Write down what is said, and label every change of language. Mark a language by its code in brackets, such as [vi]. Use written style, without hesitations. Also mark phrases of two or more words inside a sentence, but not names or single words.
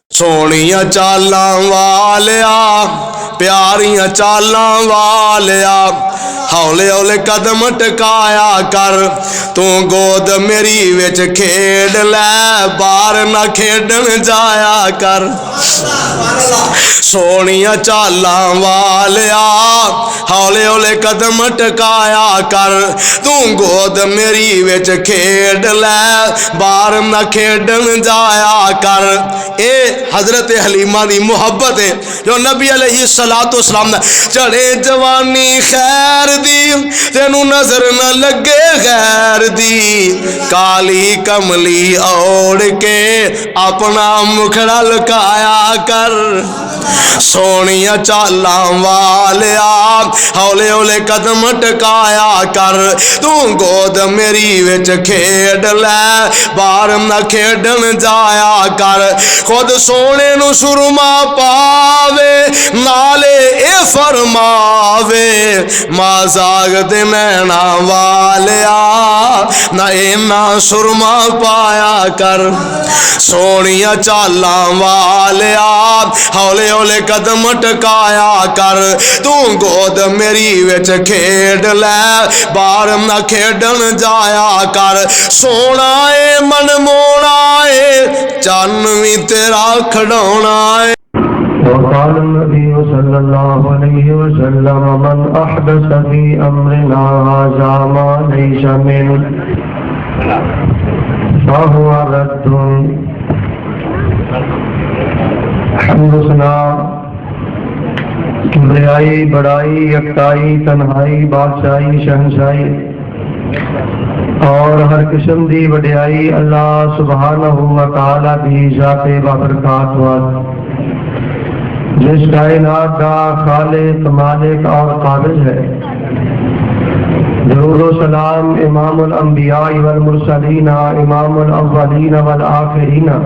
[pa] سونیاں چالاں والیا پیاریاں چالاں والیا ہولے ہولے قدم ٹکایا کر تو گود میری وچ کھیڈ لے باہر نہ کھیڈن جایا کر سونیاں چالاں والیا ہولے ہولے قدم ٹکایا کر تو گود میری وچ کھیڈ لے باہر نہ کھیڈن جایا کر اے حضرت حلیمہ دی محبت ہے جو نبی علیہ السلام نے چڑھے جوانی خیر دی تینوں نظر نہ لگے غیر دی کالی کملی اوڑ کے اپنا مکھڑا لکایا کر سونیاں چالاں والیا ہولے ہولے قدم ٹکایا کر تو گود میری وچ کھیڈ لے باہر نہ کھیڈن جایا کر خود سونے نو سرما پاوے نالے اے فرماوے ماں زاغ دے نینا والیا نہ اینا سرما پایا کر سونیاں چالاں والیا ہولے ہولے قدم ٹکایا کر تو گود میری وچ کھیڈ لے باہر نہ کھیڈن جایا کر سونا اے من مونا اے چن وی تیرا کھڑونا اے [ar] وقال النبي صلى الله عليه وسلم من أحدث في أمرنا هذا ما ليس منه فهو رد [ur] حمد و ثنا کبریائی بڑائی یکتائی تنہائی بادشاہی شہنشاہی اور ہر قسم دی وڈیائی اللہ سبحانہ و تعالی دی ذات بابرکات واد جس کائنات کا خالق مالک اور قابض ہے درود و سلام [ar] امام الانبیاء والمرسلین امام الاولین والآخرین